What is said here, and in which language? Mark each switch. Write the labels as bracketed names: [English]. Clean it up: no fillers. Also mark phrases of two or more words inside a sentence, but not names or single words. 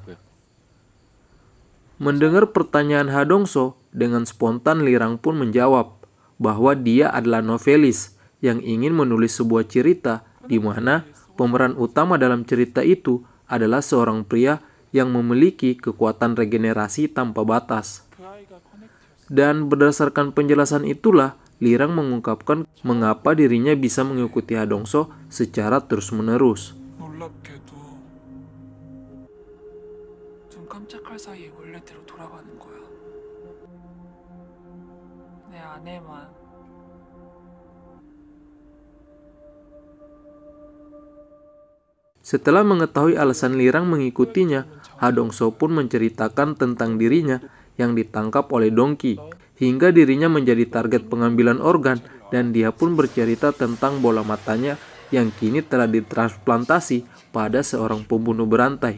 [Indonesian] Mendengar pertanyaan Ha Dong-soo, dengan spontan Lirang pun menjawab bahwa dia adalah novelis yang ingin menulis sebuah cerita di mana pemeran utama dalam cerita itu adalah seorang pria yang memiliki kekuatan regenerasi tanpa batas. Dan berdasarkan penjelasan itulah, Lirang mengungkapkan mengapa dirinya bisa mengikuti Ha Dong-soo secara terus-menerus. [Korean] 놀랍게도 눈 깜짝할 사이에 원래대로 돌아가는 거야. 내 아내만. [Indonesian] Setelah mengetahui alasan Lirang mengikutinya, Ha Dong-soo pun menceritakan tentang dirinya yang ditangkap oleh Dongki, hingga dirinya menjadi target pengambilan organ dan dia pun bercerita tentang bola matanya yang kini telah ditransplantasi pada seorang pembunuh berantai.